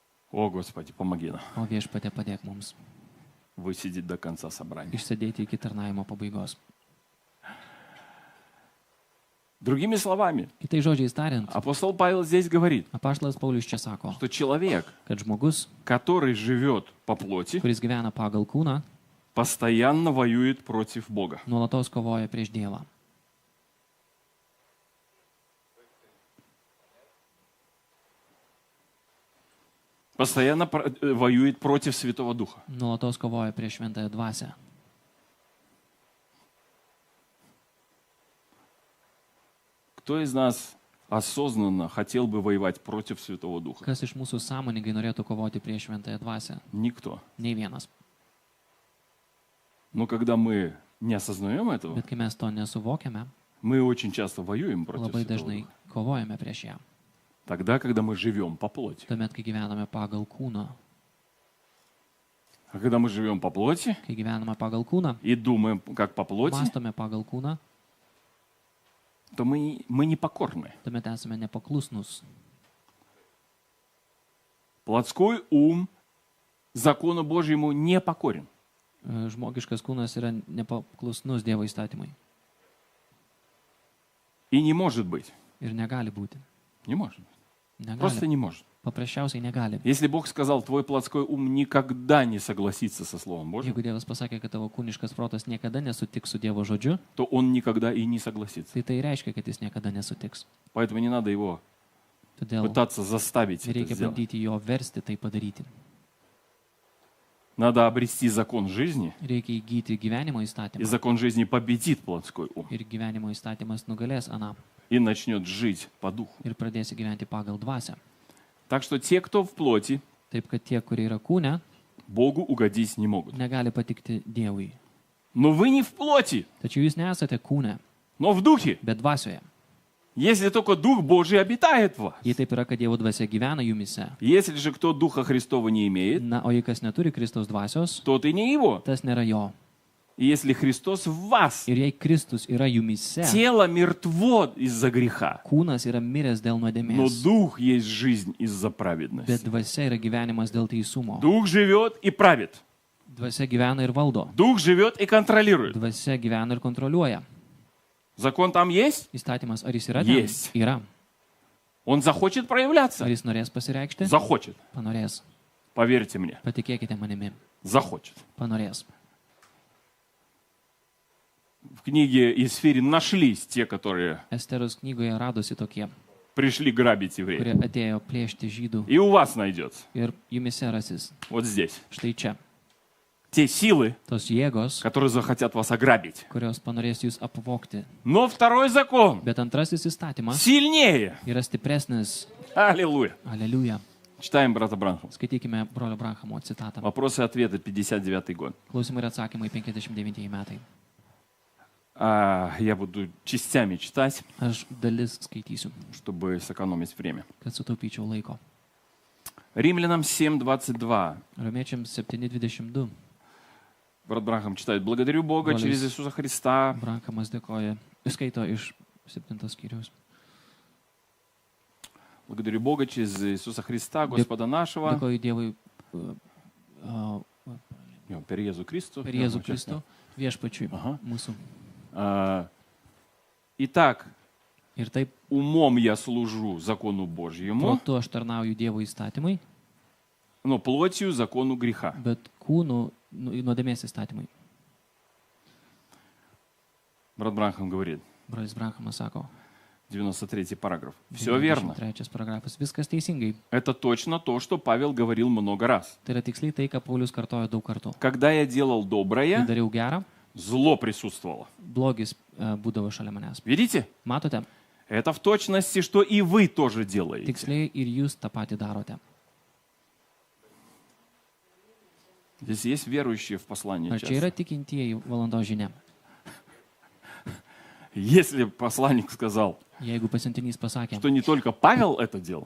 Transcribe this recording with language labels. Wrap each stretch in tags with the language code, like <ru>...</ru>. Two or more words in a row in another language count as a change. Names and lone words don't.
<ru>О, Господи, помоги нам</ru> <lt>O viešpatie padėk mums</lt> <ru>высидеть до конца собрания.</ru> <lt>išsėdėti iki tarnaimo pabaigos.</lt> <ru>Другими словами,</ru> <lt>Kitai žodžiais tariant,</lt> <ru>апостол Павел здесь говорит,</ru> <lt>apaštalas Paulius čia sako,</lt> <ru>что человек,</ru> <lt>kad žmogus,</lt> <ru>который живет по плоти,</ru> <lt>kuris gyvena pagal kūną,</lt> <ru>постоянно воюет против Бога.</ru> <lt>nuolatos kovoja prieš Dievą.</lt> <ru>Постоянно воюет против Святого Духа.</ru> <lt>Nuolatos kovoja prieš šventąją dvasią.</lt> <ru>Кто из нас осознанно хотел бы воевать против Святого Духа?</ru> <lt>Kas iš mūsų sąmoningai norėtų kovoti prieš šventąją dvasią?</lt> <ru>Никто.</ru> <lt>Nei vienas.</lt> <ru>Но когда мы не осознаем этого,</ru> <lt>Bet kai mes to nesuvokiame,</lt> <ru>мы очень часто воюем против</ru> <lt>labai</lt> <ru>Святого</ru> <lt>dažnai</lt> <ru>Духа.</ru> <lt>kovojame prieš ją.</lt> <ru>Тогда, когда мы живем по плоти.</ru> <lt>Tuomet, kai gyvename pagal kūną.</lt> <ru>А когда мы живем по плоти</ru> <lt>Kai gyvename pagal kūną,</lt> <ru>и думаем, как по плоти,</ru> <lt>mąstome pagal kūną,</lt> <ru>то мы не покорны.</ru> <lt>tuomet esame nepaklusnus.</lt> <ru>Плотской ум закону Божьему не покорен.</ru> <lt>Žmogiškas kūnas yra nepaklusnus Dievo įstatymui.</lt> <ru>И не может быть.</ru> <lt>Ir negali būti.</lt> <ru>Не может. Просто</ru> <lt>Negali.</lt> <ru>не может.</ru> <lt>Paprasčiausiai negali.</lt> <ru>Если Бог сказал, твой плотской ум никогда не согласится со Словом Божьим,</ru> <lt>Jeigu Dievas pasakė, kad tavo kūniškas protas niekada nesutiks su Dievo žodžiu,</lt> <ru>то он никогда и не согласится.</ru> <lt>tai tai reiškia, kad jis niekada nesutiks.</lt> <ru>Поэтому не надо его</ru> <lt>Todėl</lt> <ru>пытаться заставить это</ru> <lt>reikia</lt> <ru>сделать.</ru> <lt>bandyti jo versti tai padaryti.</lt> <ru>Надо обрести закон жизни,</ru> <lt>Reikia įgyti gyvenimo</lt> <ru>и</ru> <lt>įstatymą.</lt> <ru>закон жизни победит плотской ум</ru> <lt>Ir gyvenimo įstatymas nugalės aną.</lt> <ru>и начнет жить по духу.</ru> <lt>Ir pradėsi gyventi pagal dvasią.</lt> <ru>Так что те, кто в плоти,</ru> <lt>Taip, kad tie, kurie yra kūne,</lt> <ru>Богу угодить не могут.</ru> <lt>negali patikti Dievui.</lt> <ru>Но вы не в плоти,</ru> <lt>Tačiau jūs nesate kūne,</lt> <ru>но в духе.</ru> <lt>bet dvasioje.</lt> <ru>Если только Дух Божий обитает в вас.</ru> <lt>Jei taip yra, kad Dievo dvasia gyvena jumise.</lt> <ru>Если же кто Духа Христова не имеет,</ru> <lt>Na, o jei kas neturi Kristaus dvasios,</lt> <ru>тот и не его.</ru> <lt>tas nėra jo.</lt> <ru>И если Христос в вас,</ru> <lt>Ir jei Kristus yra jumise,</lt> <ru>тело мертво из-за греха,</ru> <lt>kūnas yra miręs dėl</lt> <ru>но</ru> <lt>nuodėmės,</lt> <ru>Дух есть жизнь из-за</ru> <lt>bet</lt> <ru>праведности.</ru> <lt>dvasia yra gyvenimas dėl teisumo.</lt> <ru>Дух живет и правит.</ru> <lt>Dvasia gyvena ir valdo.</lt> <ru>Дух живет и контролирует.</ru> <lt>Dvasia gyvena ir kontroliuoja.</lt> <ru>Закон там есть?</ru> <lt>Įstatymas, ar jis yra ten?</lt> <ru>Есть.</ru> <lt>Yra.</lt> <ru>Он захочет проявляться?</ru> <lt>Ar jis norės pasireikšti?</lt> <ru>Захочет.</ru> <lt>Panorės.</lt> <ru>Поверьте мне.</ru> <lt>Patikėkite manimi.</lt> <ru>Захочет.</ru> <lt>Panorės.</lt> <ru>В книге Исфири нашлись те, которые</ru> <lt>Esteros knygoje radosi tokie,</lt> <ru>пришли грабить</ru> <lt>kurie</lt> <ru>евреев.</ru> <lt>atėjo plėšti žydų.</lt> <ru>И у вас найдется.</ru> <lt>Ir jumise rasis.</lt> <ru>Вот здесь.</ru> <lt>Štai čia.</lt> <ru>Те силы,</ru> <lt>Tos jėgos,</lt> <ru>которые захотят вас ограбить.</ru> <lt>kurios panorės jūs apvogti.</lt> <ru>Но второй закон</ru> <lt>Bet antrasis įstatymas</lt> <ru>сильнее.</ru> <lt>yra stipresnis.</lt> <ru>Аллилуйя.</ru> <lt>Aleliuja.</lt> <ru>Читаем брата Бранхама.</ru> <lt>Skaitykime brolio Branhamo citatą.</lt> <ru>Вопросы и ответы, 59 год.</ru> <lt>Klausimai ir atsakymai 59 metai.</lt> <ru>Я буду частями читать,</ru> <lt>Aš dalis skaitysiu,</lt> <ru>чтобы сэкономить время.</ru> <lt>kad sutaupyčiau laiko.</lt> <ru>Римлянам 7:22.</ru> <lt>Romiečiams 7:22.</lt> <ru>Брат Бранхам читает. Благодарю Бога</ru> <lt>Бролис.</lt> <ru>через Иисуса Христа.</ru> <lt>Branhamas dėkoja. Skaito iš 7 skyriaus.</lt> <ru>Благодарю Бога через Иисуса Христа, Господа нашего.</ru> <lt>Dėkoju Dievui Per Jėzų Kristų. per Jėzų Kristų, viešpačiui Aha. mūsų.</lt> <ru>Итак,</ru> <lt>Ir taip,</lt> <ru>умом я служу закону Божьему,</ru> <lt>protu aš tarnauju Dievo įstatymui,</lt> <ru>но плотью закону греха.</ru> <lt>bet kūnu nuodėmės įstatymui.</lt> <ru>Брат Бранхам говорит,</ru> <lt>Brolis Branhamas sako.</lt> <ru>93 параграф. Все верно.</ru> <lt>3 paragrafas. Viskas teisingai.</lt> <ru>Это точно то, что Павел говорил много раз.</ru> <lt>Tai yra tiksliai tai, ką Paulius kartojo daug kartų.</lt> <ru>Когда я делал</ru> <lt>Kai</lt> <ru>доброе,</ru> <lt>dariau gerą,</lt> <ru>зло присутствовало.</ru> <lt>blogis būdavo šalia manęs.</lt> <ru>Видите?</ru> <lt>Matote,</lt> <ru>Это в точности, что и вы тоже делаете.</ru> <lt>tiksliai ir jūs tą patį darote.</lt> <ru>Здесь есть верующие в послании</ru> <lt>Ar čia yra</lt> <ru>час.</ru> <lt>tikintieji valandos žinia?</lt> <ru>Если посланник сказал,</ru> <lt>Jeigu pasiuntinys pasakė,</lt> <ru>что не только Павел это делал,</ru>